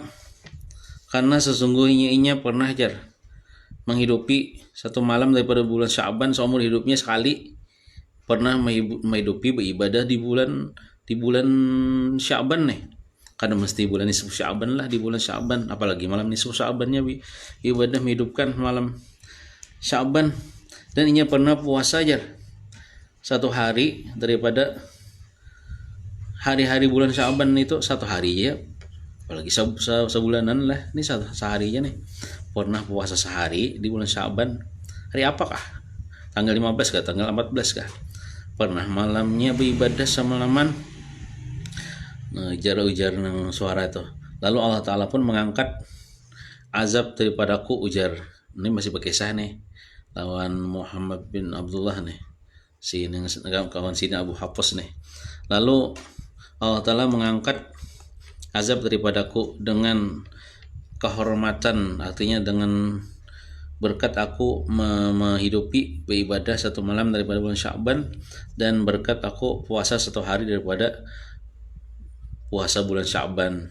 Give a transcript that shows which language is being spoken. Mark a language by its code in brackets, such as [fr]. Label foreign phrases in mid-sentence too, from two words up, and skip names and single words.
[id] Karena sesungguhnya inya pernah jar menghidupi satu malam daripada bulan Sya'ban seumur hidupnya sekali, pernah menghidupi beribadah di bulan Sya'ban nih. Karena mesti bulan nisfu Sya'ban lah, di bulan Sya'ban, apalagi malam nisfu Sya'bannya ibadah menghidupkan malam Sya'ban. Dan inya pernah puasa jar satu hari daripada hari-hari bulan Sya'ban itu, satu hari ya, apalagi sebulanan lah, ini sehari aja nih pernah puasa sehari di bulan Sya'ban. Hari apakah? Tanggal 15 kah? Tanggal 14 kah? Pernah malamnya beribadah semalaman. [bjn] Ujar nang suara itu. [id] Lalu Allah Ta'ala pun mengangkat azab daripadaku, ujar. Ini masih berkisah nih lawan Muhammad bin Abdullah nih, kawan sini Abu Hafs nih. Lalu Allah Ta'ala mengangkat azab daripadaku dengan kehormatan, artinya dengan berkat aku menghidupi beribadah satu malam daripada bulan Sya'ban, dan berkat aku puasa satu hari daripada puasa bulan Sya'ban.